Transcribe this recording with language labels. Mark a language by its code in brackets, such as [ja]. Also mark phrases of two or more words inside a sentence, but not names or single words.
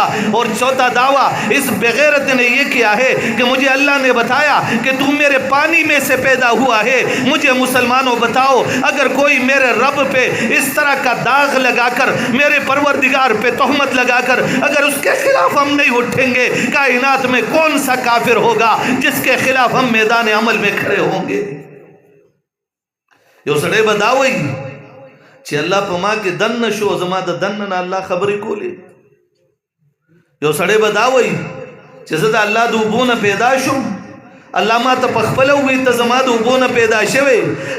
[ur] اور چوتھا دعویٰ اس بغیرت نے یہ کیا ہے کہ مجھے اللہ نے بتایا کہ تو میرے پانی میں سے پیدا ہوا ہے. مجھے مسلمانوں بتاؤ، اگر کوئی میرے رب پہ اس طرح کا داغ لگا کر، میرے پروردگار پہ تہمت لگا کر اگر اس کے خلاف ہم نہیں اٹھیں گے، کائنات میں کون سا کافر ہوگا جس کے خلاف ہم میدان عمل میں کھڑے ہوں گے؟ [ps] یو سړی به دا وایي چې الله په ما کې دن نشو، زما د دن نه الله خبرې کولې. یو سړی به دا وایي چې زه د الله د اوبو نه پیدا شم، الله ما ته پخپله ووایي ته زما د اوبو نه پیدا شوې.